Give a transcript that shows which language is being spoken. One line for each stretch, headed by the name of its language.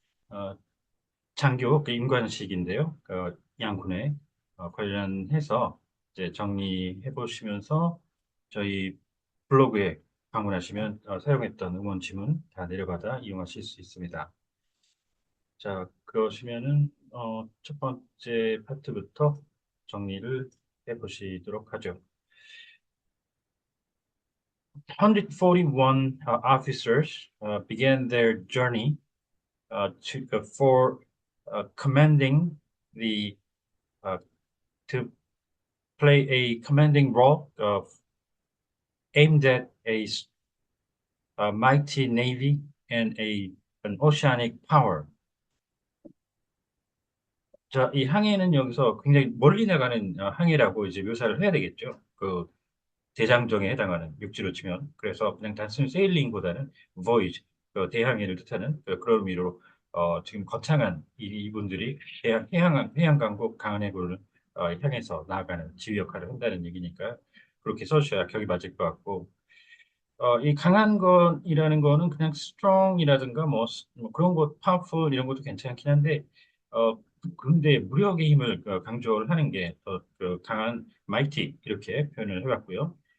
Korean: 어, 장교 그 임관식인데요. 양군에 관련해서 이제 정리해 보시면서 저희 블로그에 방문하시면 사용했던 응원 지문 다 내려받아 이용하실 수 있습니다. 자, 그러시면은 첫 번째 파트부터 정리를 해 보시도록 하죠.
English: 141 officers began their journey for commanding the uh, to play a commanding role aimed at a mighty navy and an oceanic power.
Korean: 자, 이 항해는 여기서 굉장히 멀리 나가는 항해라고 이제 묘사를 해야 되겠죠. 그 대장정에 해당하는 육지로 치면. 그래서 그냥 단순 세일링보다는 voyage, 그 대항해를 뜻하는 그런 의미로 지금 거창한 이분들이 해양 강국 강한해군을 향해서 나아가는 지휘 역할을 한다는 얘기니까 그렇게 써주셔야 격이 맞을 것 같고 이 강한 것이라는 거는 그냥 strong이라든가 뭐 그런 것, powerful 이런 것도 괜찮긴 한데, 근데 무력의 힘을 강조를 하는 게 더 그 강한 mighty 이렇게 표현을 해봤고요.